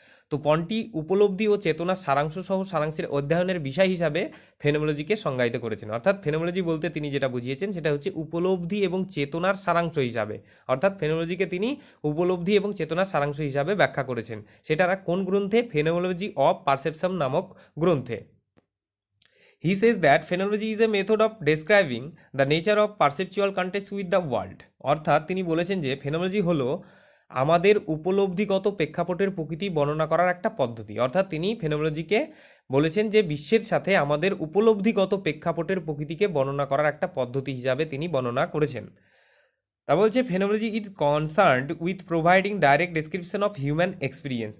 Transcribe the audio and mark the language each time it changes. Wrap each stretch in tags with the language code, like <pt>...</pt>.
<bn>তো পন্টি উপলব্ধি ও চেতনার সারাংশ সহ সারাংশের অধ্যয়নের বিষয় হিসাবে ফেনোমোলজিকে সংজ্ঞায়িত করেছেন। অর্থাৎ ফেনোমোলজি বলতে তিনি যেটা বুঝিয়েছেন সেটা হচ্ছে উপলব্ধি এবং চেতনার সারাংশ হিসাবে। অর্থাৎ ফেনোমোলজিকে তিনি উপলব্ধি এবং চেতনার সারাংশ হিসাবে ব্যাখ্যা করেছেন। সেটা কোন গ্রন্থে? ফেনোমোলজি অফ পারসেপশন নামক গ্রন্থে।</bn> <en>He says that phenomenology is a method of describing the nature of perceptual context with the world.</en> <bn>অর্থাৎ তিনি বলেছেন যে ফেনোমোলজি হলো আমাদের উপলব্ধিগত প্রেক্ষাপটের প্রকৃতি বর্ণনা করার একটা পদ্ধতি। অর্থাৎ তিনি ফেনোমোলজিকে বলেছেন যে বিশ্বের সাথে আমাদের উপলব্ধিগত প্রেক্ষাপটের প্রকৃতিকে বর্ণনা করার একটা পদ্ধতি হিসাবে তিনি বর্ণনা করেছেন। তা বলছে</bn> <en>Phenomenology is concerned with providing direct description of human experience.</en>